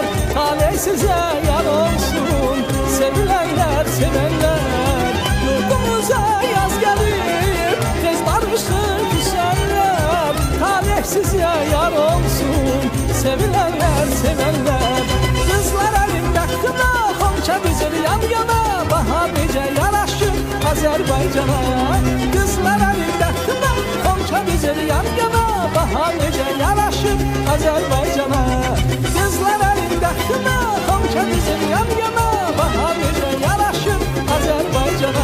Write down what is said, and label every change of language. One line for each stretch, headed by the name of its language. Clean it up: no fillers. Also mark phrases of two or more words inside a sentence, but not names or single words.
Turkish: Talih size yar olsun sevilenler sevenler. Yurdumuza yaz gelip tez barışsın küsenler. Talih size yar olsun sevilenler sevenler. Kızlar elinde kına
Azerbaijani: Xonça düzür
Turkish: yan yana.
Azerbaijani: Bahar necə yaraşır Azərbaycana.
Turkish: Kızlar elinde kına
Azerbaijani: Xonça düzür
Turkish: yan yana.
Azerbaijani: Bahar necə yaraşır Azərbaycana.
Turkish: Kızlar elinde kına
Azerbaijani: Xonça düzür
Turkish: yan yana.
Azerbaijani: Bahar necə yaraşır Azərbaycana.